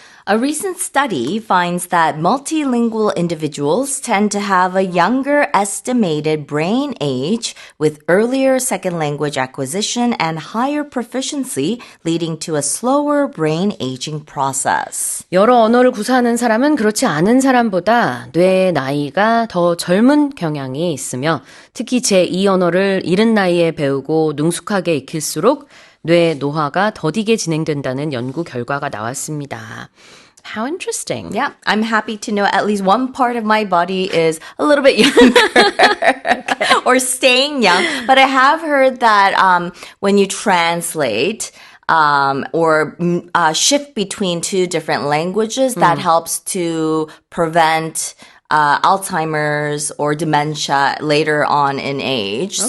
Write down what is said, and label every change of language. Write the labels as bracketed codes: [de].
[en] A recent study finds that multilingual individuals tend to have a younger estimated brain age with earlier second language acquisition and higher proficiency, leading to a slower brain aging process. [ko] 여러 언어를 구사하는 사람은 그렇지 않은 사람보다 뇌의 나이가 더 젊은 경향이 있으며 특히 제2 언어를 이른 나이에 배우고 능숙하게 익힐수록 뇌 노화가 더디게 진행된다는 연구 결과가 나왔습니다. [en] How interesting. Yeah, I'm happy to know at least one part of my body is a little bit younger or staying young. But I have heard that when you translate or shift between two different languages, that helps to prevent Alzheimer's or dementia later on in age. Okay.